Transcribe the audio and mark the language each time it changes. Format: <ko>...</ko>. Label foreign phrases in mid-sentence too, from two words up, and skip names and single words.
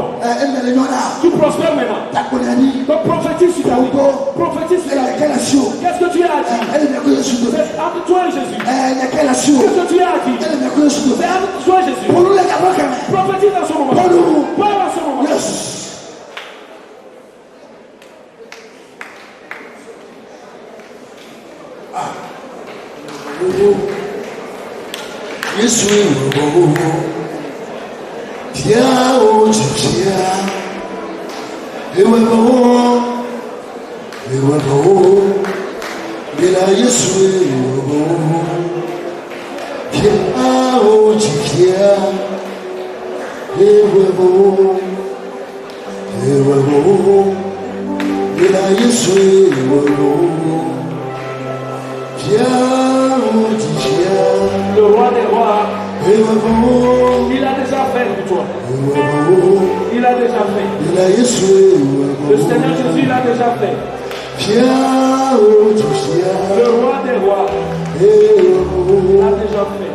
<fr>Tu prospères maintenant. Donc prophétise sur ta vie. Prophétise sur ta vie. Qu'est-ce que tu as dit? C'est entre toi et Jésus. Qu'est-ce que tu as dit? C'est entre toi et Jésus. Prophétise dans ce moment. Parle dans ce moment. Yesu tia o tia ewe bila Yesu tia o tia ewe bila Yesu le roi des rois, il a déjà fait pour toi. Il a déjà fait. Le Seigneur Jésus, il a déjà fait. Le roi des rois, il a déjà fait.</fr>